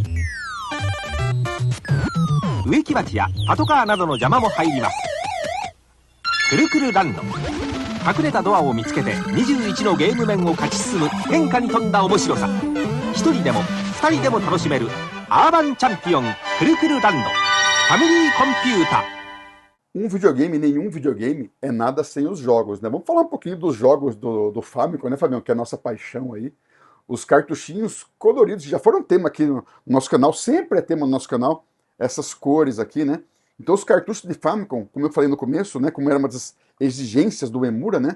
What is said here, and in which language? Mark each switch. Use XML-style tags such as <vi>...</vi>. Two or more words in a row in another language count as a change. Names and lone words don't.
<ja>植木鉢やパトカーなどの邪魔も入ります。くるくるランド。隠れたドアを見つけて21のゲーム面を勝ち進む変化に富んだ面白さ。1人でも2人でも楽しめるアーバンチャンピオンくるくるランド。ファミリーコンピュータ。</ja> <pt>Videogame, nenhum videogame é nada sem os jogos, né? Vamos falar um pouquinho dos jogos do Famicom, né, Fabião? Que é a nossa paixão aí. Os cartuchinhos coloridos já foram tema aqui no nosso canal, sempre é tema no nosso canal, essas cores aqui, né? Então os cartuchos de Famicom, como eu falei no começo, né? Como era uma das exigências do Emura, né?</pt>